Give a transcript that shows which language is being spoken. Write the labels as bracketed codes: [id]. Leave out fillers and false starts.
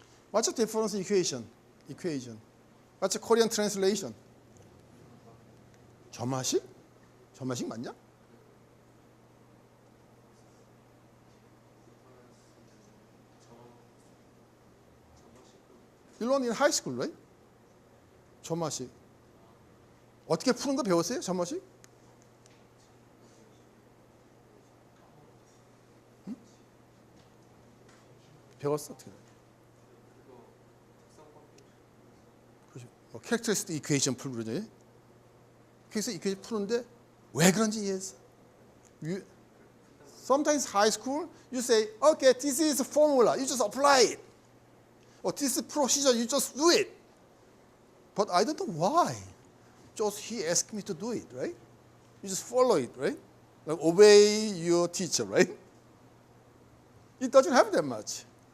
[en] What's the difference equation? What's the Korean translation? [ko] 점화식? 점화식 맞냐? [en] You learn in high school, right? [ko] 점화식. 어떻게 푸는 거 배웠어요? 점화식? 응? 배웠어? 어떻게? 캐릭터리스틱 이퀘이션 풀고 그러죠. 그래서 이퀘이션 푸는데 왜 그런지 이해했어. [en] Sometimes high school, you say, okay, this is a formula, you just apply it. Or this is procedure, you just do it. But I don't know why. Just he asked me to do it, right? You just follow it, right? Like obey your teacher, right? It doesn't have that much.